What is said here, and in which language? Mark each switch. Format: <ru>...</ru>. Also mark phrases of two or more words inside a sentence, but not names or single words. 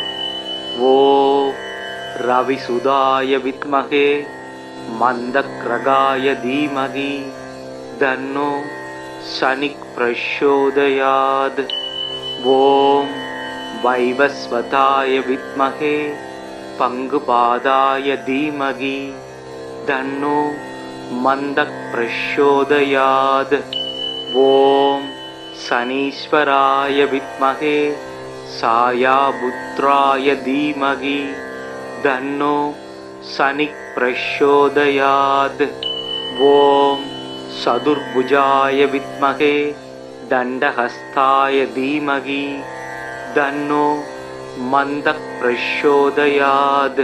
<sa>ॐ रविसुताय विद्महे मन्दग्रहाय धीमहि तन्नो शनिः प्रचोदयात्. ॐ वैवस्वताय विद्महे पङ्गुपादाय धीमहि तन्नो मन्दः प्रचोदयात्। ॐ शनीश्वराय विद्महे सायापुत्राय धीमहि तन्नो शनिः प्रचोदयात्। ॐ चतुर्भुजाय विद्महे दण्डहस्ताय धीमहि तन्नो मन्दः प्रचोदयात्।</sa>